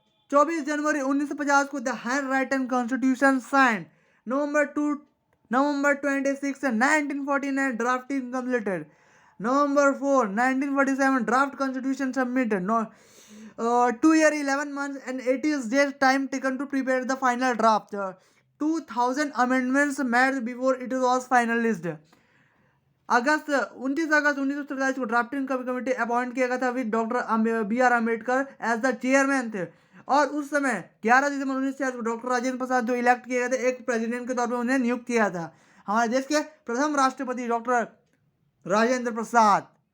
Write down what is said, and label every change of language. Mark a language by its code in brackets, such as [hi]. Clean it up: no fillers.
[hi] 24 जनवरी 1950 को [en] The hand written constitution signed. November 26, 1949 drafting completed. November 4, 1947 draft constitution submitted. 2 year 11 months and 80 days time taken to prepare the final draft. 2000 amendments made before it was finalized. [hi] 29 अगस्त 1947 को drafting committee appoint किया गया था [en] with doctor BR Ambedkar as the chairman [hi] थे। और उस समय 11 दिसंबर 1946 को doctor Rajendra Prasad जो इलेक्ट किए गए थे एक प्रेसिडेंट के तौर पर उन्हें नियुक्त किया था। हमारे देश के प्रथम राष्ट्रपति डॉक्टर राजेंद्र प्रसाद।